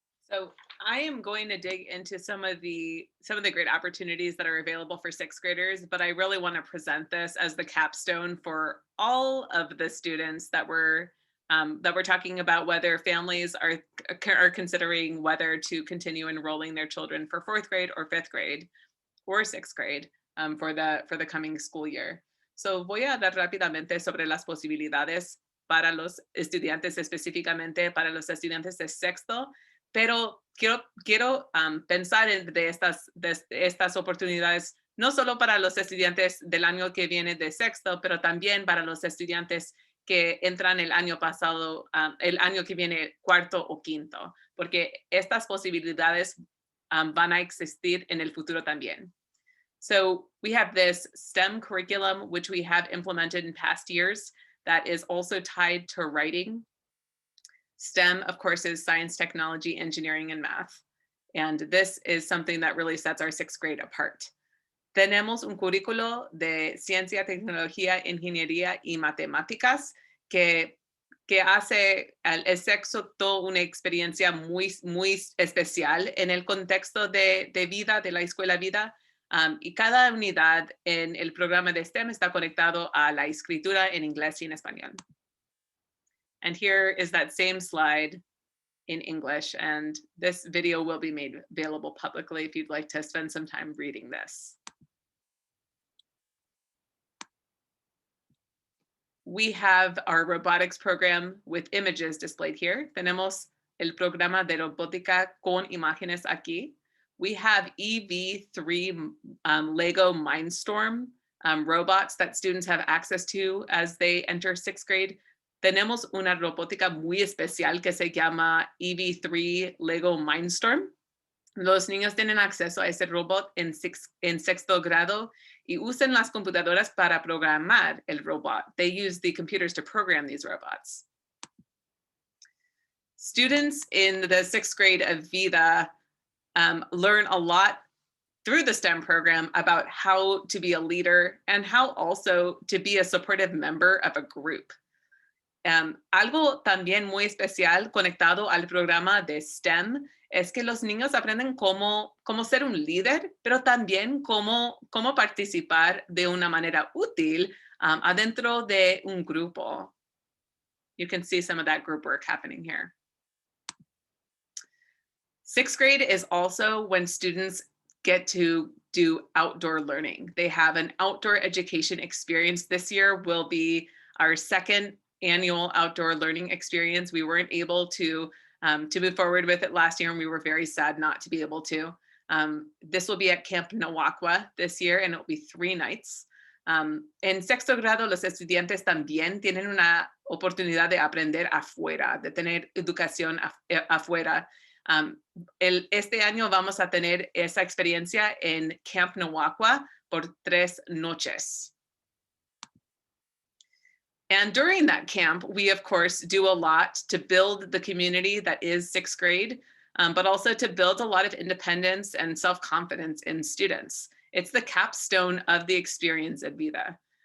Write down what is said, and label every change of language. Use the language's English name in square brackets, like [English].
[English] So I am going to dig into some of the great opportunities that are available for sixth graders, but I really want to present this as the capstone for all of the students that we're talking about, whether families are considering whether to continue enrolling their children for fourth grade or fifth grade or sixth grade for the coming school year. [Spanish] So voy a hablar rápidamente sobre las posibilidades para los estudiantes, específicamente para los estudiantes de sexto, pero quiero pensar de estas oportunidades no solo para los estudiantes del año que viene de sexto, pero también para los estudiantes que entran el año pasado, el año que viene cuarto o quinto, porque estas posibilidades van a existir en el futuro también. [English] So we have this STEM curriculum, which we have implemented in past years, that is also tied to writing. STEM, of course, is science, technology, engineering, and math. And this is something that really sets our sixth grade apart. [Spanish] Tenemos un currículo de ciencia, tecnología, ingeniería y matemáticas que hace el sexto toda una experiencia muy, muy especial en el contexto de vida, de la escuela Vida. Y cada unidad en el programa de STEM está conectado a la escritura en inglés y en español. [English] And here is that same slide in English, and this video will be made available publicly if you'd like to spend some time reading this. we have our robotics program with images displayed here. [Spanish] Tenemos el programa de robótica con imágenes aquí. [English] We have EV3 Lego Mindstorm robots that students have access to as they enter 6th grade. [Spanish] Tenemos una robótica muy especial que se llama EV3 Lego Mindstorm. Los niños tienen acceso a ese robot en 6º grado y usan las computadoras para programar el robot. [English] They use the computers to program these robots. Students in the 6th grade of Vida learn a lot through the STEM program about how to be a leader and how also to be a supportive member of a group. [Spanish] Algo también muy especial conectado al programa de STEM es que los niños aprenden cómo ser un líder, pero también cómo participar de una manera útil adentro de un grupo. [English] You can see some of that group work happening here. 6th grade is also when students get to do outdoor learning. They have an outdoor education experience. This year will be our 2nd annual outdoor learning experience. We weren't able to move forward with it last year, and we were very sad not to be able to. This will be at Camp Nawakwa this year, and it will be 3 nights. [Spanish] En 6º grado, los estudiantes también tienen una oportunidad de aprender afuera, de tener educación afuera. Este año vamos a tener esa experiencia en Camp Nawakwa por 3 noches. [English] And during that camp, we of course do a lot to build the community that is 6th grade, but also to build a lot of independence and self-confidence in students. It's the capstone of the experience at Vida.